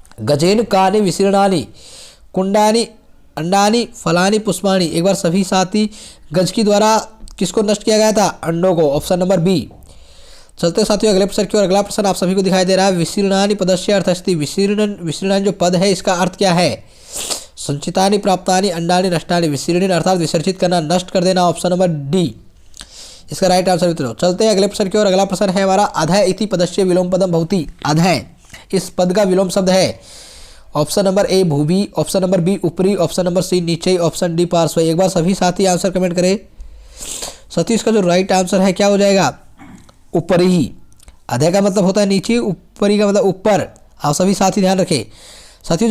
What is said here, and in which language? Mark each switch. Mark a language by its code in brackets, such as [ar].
[sa] गजेन कानि विशीर्णानि कुंडानि अंडानि फलानि पुष्पाणि, [hi] एक बार सभी साथी गज की द्वारा किसको नष्ट किया गया था? अंडों को, ऑप्शन नंबर बी। चलते साथियों अगले प्रश्न की ओर। अगला प्रश्न आप सभी को दिखाई दे रहा है, [sa] विशीर्णानि पदस्य अर्थस्ति। [hi] विशीर्णन जो पद है इसका अर्थ क्या है? [sa] संचितानि प्राप्तानि अंडानि नष्टानि। [hi] विशीर्णन अर्थात विसर्जित करना, नष्ट कर देना, ऑप्शन नंबर डी इसका राइट आंसर मित्रों। चलते हैं अगले प्रश्न की ओर। अगला प्रश्न है हमारा, [sa] अधः इति पदस्य विलोम पदम भवति। [hi] अधः इस पद का विलोम शब्द है, option number A Bhumi, option number B ऊपरी, ऑप्शन नंबर सी नीचे, ऑप्शन डी पार्श्व। एक बार सभी साथी आंसर कमेंट करें। साथियों इसका जो राइट आंसर है क्या हो जाएगा? ऊपरी ही। अधः का मतलब होता है नीचे, ऊपरी का मतलब ऊपर। आप सभी साथी ध्यान रखें साथियों।